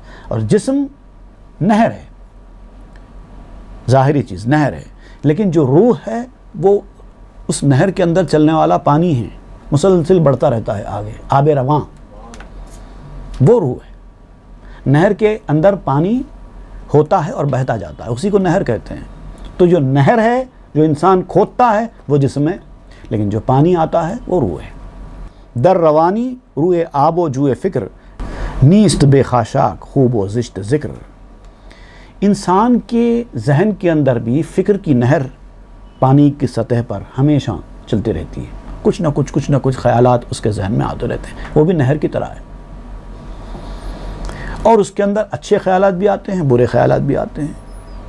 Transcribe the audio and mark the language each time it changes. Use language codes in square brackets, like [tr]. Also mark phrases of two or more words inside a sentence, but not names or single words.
[ur] اور جسم نہر ہے، ظاہری چیز نہر ہے، لیکن جو روح ہے وہ اس نہر کے اندر چلنے والا پانی ہے، مسلسل بڑھتا رہتا ہے آگے، آب رواں، وہ روح ہے. نہر کے اندر پانی ہوتا ہے اور بہتا جاتا ہے، اسی کو نہر کہتے ہیں. تو جو نہر ہے، جو انسان کھودتا ہے وہ جسم ہے، لیکن جو پانی آتا ہے وہ روح ہے. [fa] در روانی روئے آب و جوئے فکر، نیست بے خاشاک خوب و زشت ذکر. [ur] انسان کے ذہن کے اندر بھی فکر کی نہر پانی کی سطح پر ہمیشہ چلتی رہتی ہے. کچھ نہ کچھ خیالات اس کے ذہن میں آتے رہتے ہیں، وہ بھی نہر کی طرح ہے. اور اس کے اندر اچھے خیالات بھی آتے ہیں، برے خیالات بھی آتے ہیں.